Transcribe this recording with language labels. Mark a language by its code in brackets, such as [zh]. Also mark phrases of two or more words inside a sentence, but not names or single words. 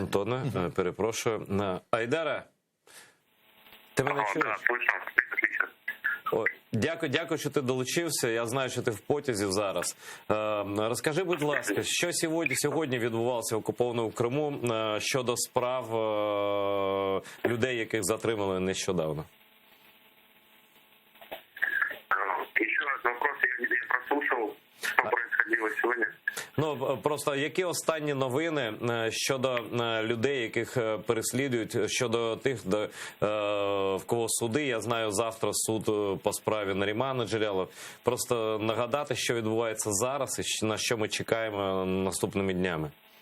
[uk] Антоне, перепрошую. Айдара! Ти мене чуєш? Дякую, що ти долучився. Я знаю, що ти в потязі зараз. Розкажи, будь ласка, що сьогодні відбувалося в окупованому Криму щодо справ людей, яких затримали нещодавно? [ru] Еще раз вопрос, я не прослушал, что происходило сегодня. [uk] Просто які останні новини щодо людей, яких переслідують, щодо тих, в кого суди? Я знаю, завтра суд по справі Нарімана Джелялова. Просто нагадати, що відбувається зараз і на що ми чекаємо наступними днями.